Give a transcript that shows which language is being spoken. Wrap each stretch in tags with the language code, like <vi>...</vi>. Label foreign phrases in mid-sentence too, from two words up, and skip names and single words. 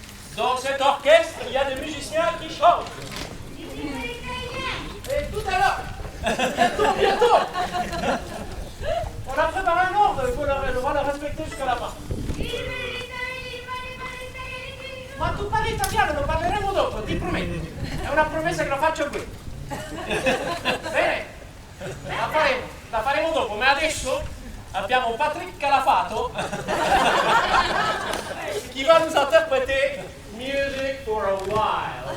<fr>Dans cet orchestre, il y a des musiciens qui chantent. Et tout à l'heure, bientôt. On a préparé un ordre, il faut le respecter jusqu'à la fin.</fr> <it>Ma tu parli italiano, lo parleremo dopo, ti prometto. È una promessa che lo faccio qui. Bene, la faremo dopo, ma adesso abbiamo Patrick Calafato</it> <fr>qui va nous interpréter</fr> <it>Music for a While.</it>